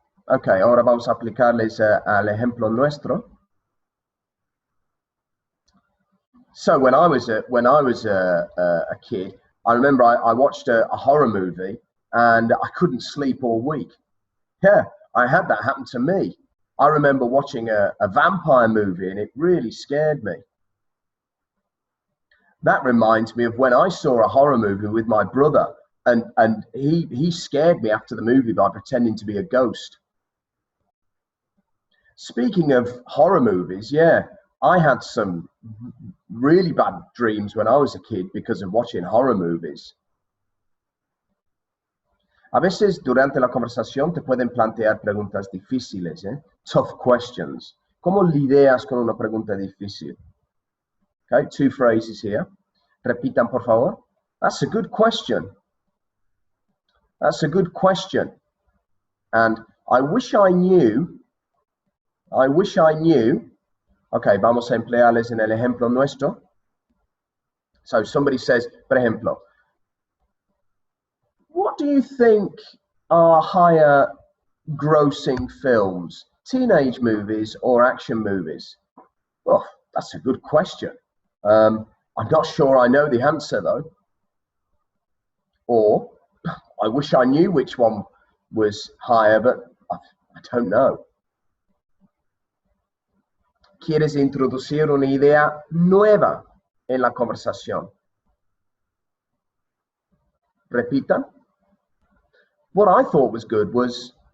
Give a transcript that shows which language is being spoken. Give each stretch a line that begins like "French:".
Spanish: Okay, ahora vamos a aplicarles al ejemplo nuestro.
English: So when I was a kid, I remember I watched a horror movie and I couldn't sleep all week. Yeah, I had that happen to me. I remember watching a vampire movie and it really scared me. That reminds me of when I saw a horror movie with my brother and he scared me after the movie by pretending to be a ghost. Speaking of horror movies, yeah, I had some really bad dreams when I was a kid because of watching horror movies.
Spanish: A veces durante la conversación te pueden plantear preguntas difíciles,
English: tough questions.
Spanish: ¿Cómo lidias con una pregunta difícil?
English: Okay, 2 phrases here.
Spanish: Repitan, por favor.
English: That's a good question. That's a good question. And I wish I knew. I wish I knew.
Spanish: Okay, vamos a emplearles en el ejemplo nuestro.
English: So somebody says,
Spanish: por ejemplo,
English: what do you think are higher grossing films, teenage movies or action movies? Oh, that's a good question. I'm not sure I know the answer though. Or, I wish I knew which one was higher, but I don't know.
Spanish: ¿Quieres introducir una idea nueva en la conversación? Repitan.
English: What I thought was good was